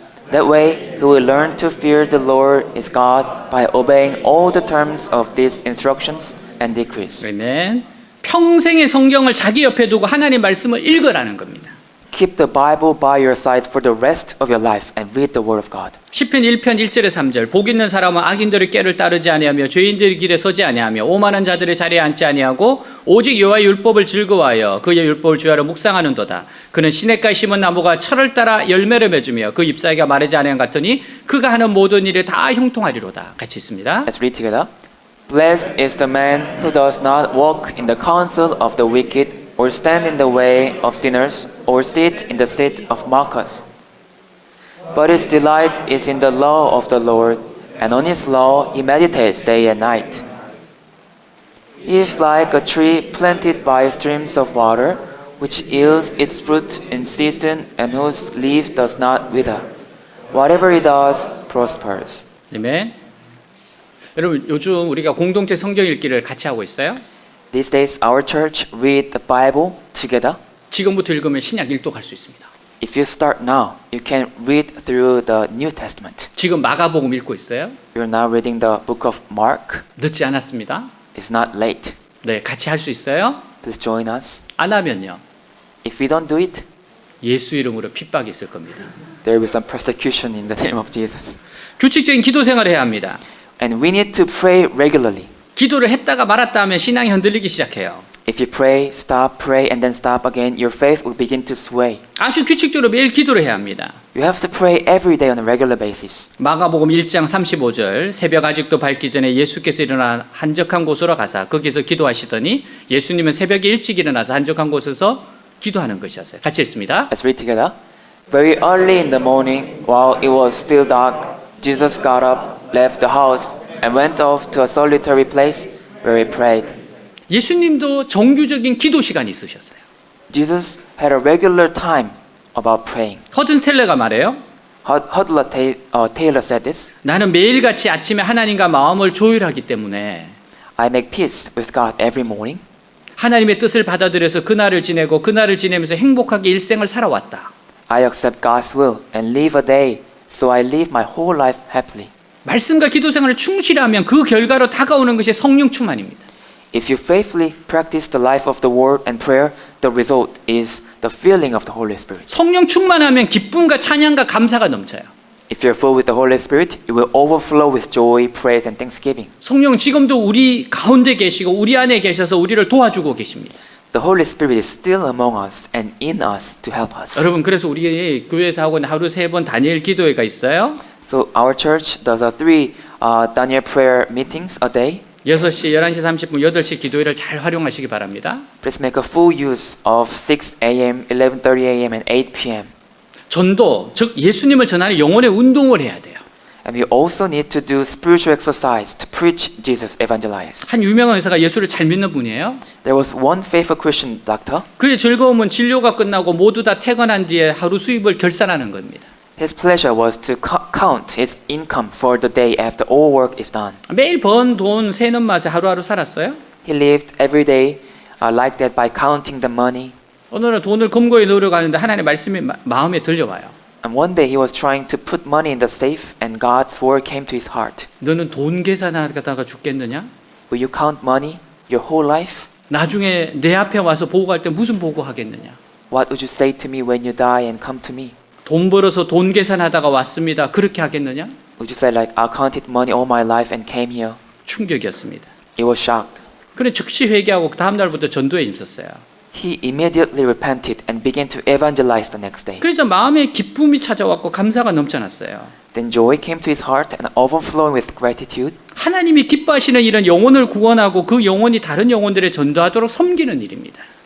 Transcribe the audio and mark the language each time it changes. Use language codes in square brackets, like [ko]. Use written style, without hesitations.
[en] That way, he will learn to fear the Lord his God by obeying all the terms of these instructions and decrees. [ko] 아멘. 평생의 성경을 자기 옆에 두고 하나님 말씀을 읽으라는 겁니다. [en] Keep the Bible by your side for the rest of your life and read the Word of God. [ko] 시편 1편 1절에 3절 복 있는 사람은 악인들의 꾀를 따르지 아니하며 죄인들의 길에 서지 아니하며 오만한 자들의 자리에 앉지 아니하고 오직 여호와의 율법을 즐거워하여 그의 율법을 주야로 묵상하는도다. 그는 시냇가에 심은 나무가 철을 따라 열매를 맺으며 그 잎사귀가 마르지 아니한 같으니 그가 하는 모든 일에 다 형통하리로다. 같이 있습니다. [en] Let's read together. Blessed is the man who does not walk in the counsel of the wicked, or stand in the way of sinners, or sit in the seat of mockers. But his delight is in the law of the Lord, and on his law he meditates day and night. He is like a tree planted by streams of water, which yields its fruit in season, and whose leaf does not wither. Whatever he does prospers. [ko] 아멘. 여러분 요즘 우리가 공동체 성경 읽기를 같이 하고 있어요. [en] These days, our church read the Bible together. [ko] 지금부터 읽으면 신약 1도 갈 수 있습니다. [en] If you start now, you can read through the New Testament. [ko] 지금 마가복음 읽고 있어요. [en] You're now reading the book of Mark. [ko] 늦지 않았습니다. [en] It's not late. [ko] 네, 같이 할 수 있어요. [en] Please join us. [ko] 안 하면요. [en] If we don't do it, [ko] 예수 이름으로 핍박이 있을 겁니다. [en] there will be some persecution in the name of Jesus. [ko] 규칙적인 기도 생활을 해야 합니다. [en] And we need to pray regularly. [ko] 기도를 했다가 말았다 하면 신앙이 흔들리기 시작해요. [en] If you pray, and then stop again, your faith will begin to sway. [ko] 아주 규칙적으로 매일 기도를 해야 합니다. [en] You have to pray every day on a regular basis. [ko] 마가복음 1장 35절 새벽 아직도 밝기 전에 예수께서 일어나 한적한 곳으로 가사 거기서 기도하시더니 예수님은 새벽에 일찍 일어나서 한적한 곳에서 기도하는 것이었어요. 같이 읽습니다. [en] Let's read together. Very early in the morning, while it was still dark, Jesus got up, left the house, and went off to a solitary place where he prayed. [ko] 예수님도 정규적인 기도 시간이 있으셨어요. [en] Jesus had a regular time about praying. [ko] 허든 텔러가 말해요. [en] Hudler Taylor said this. [ko] 나는 매일같이 아침에 하나님과 마음을 조율하기 때문에 [en] I make peace with God every morning. [ko] 하나님의 뜻을 받아들여서 그날을 지내고 그날을 지내면서 행복하게 일생을 살아왔다. [en] I accept God's will and live a day, so I live my whole life happily. [ko] 말씀과 기도 생활을 충실히 하면 그 결과로 다가오는 것이 성령 충만입니다. [en] If you faithfully practice the life of the word and prayer, the result is the filling of the Holy Spirit. [ko] 성령 충만하면 기쁨과 찬양과 감사가 넘쳐요. [en] If you're full with the Holy Spirit, it will overflow with joy, praise, and thanksgiving. [ko] 성령 지금도 우리 가운데 계시고 우리 안에 계셔서 우리를 도와주고 계십니다. [en] The Holy Spirit is still among us and in us to help us. [ko] 여러분 그래서 우리 교회에서 하고 있는 하루 3번 다니엘 기도회가 있어요. [en] So our church does 3 Daniel prayer meetings a day. [ko] 6시, 11시 30분, 8시 기도회를 잘 활용하시기 바랍니다. [en] Please make a full use of 6 a.m., 11:30 a.m. and 8 p.m. [ko] 전도, 즉 예수님을 전하는 영혼의 운동을 해야 돼요. [en] And we also need to do spiritual exercise to preach Jesus, evangelize. [ko] 한 유명한 의사가 예수를 잘 믿는 분이에요. [en] There was one faithful Christian doctor. [ko] 그의 즐거움은 진료가 끝나고 모두 다 퇴근한 뒤에 하루 수입을 결산하는 겁니다. [en] His pleasure was to count his income for the day after all work is done. [ko] 매일 번 돈 세는 맛에 하루하루 살았어요. [en] He lived every day like that by counting the money. [ko] 어느 날 돈을 금고에 넣으려고 하는데 하나님의 말씀이 마음에 들려와요. [en] And one day he was trying to put money in the safe and God's word came to his heart. [ko] 너는 돈 계산하다가 죽겠느냐? [en] Will you count money your whole life? [ko] 나중에 내 앞에 와서 보고할 때 무슨 보고하겠느냐? [en] What would you say to me when you die and come to me? [ko] 돈 벌어서 돈 계산하다가 왔습니다. 그렇게 하겠느냐? [en] Would you say like I counted money all my life and came here? [ko] 충격이었습니다. [en] He was shocked. [ko] 그래 즉시 회개하고 그 다음 날부터 전도에 힘썼어요. [en] he immediately repented and began to evangelize the next day. [ko] 그래서 마음에 기쁨이 찾아왔고 감사가 넘쳐났어요. [en] Then joy came to his heart and overflowing with gratitude. [ko] 하나님이 기뻐하시는 일은 영혼을 구원하고 그 영혼이 다른 영혼들에 전도하도록 섬기는 일입니다.